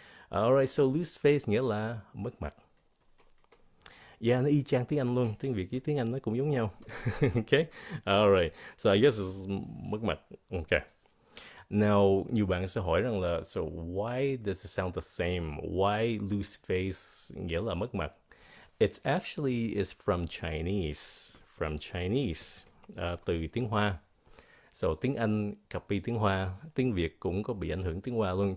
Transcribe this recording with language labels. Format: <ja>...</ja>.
<vi>Alright, so lose face nghĩa là mất mặt. Yeah, nó y chang tiếng Anh luôn. Tiếng Việt với tiếng Anh nó cũng giống nhau. Okay, alright.</vi> <en>So I guess it's mất mặt. Okay. Now,</en> <vi>nhiều bạn sẽ hỏi rằng là</vi> <en>so why does it sound the same?</en> <vi>Why lose face nghĩa là mất mặt?</vi> <en>It's actually is from Chinese. From Chinese.</en> <vi>Từ tiếng Hoa. So tiếng Anh copy tiếng Hoa. Tiếng Việt cũng có bị ảnh hưởng tiếng Hoa luôn.</vi>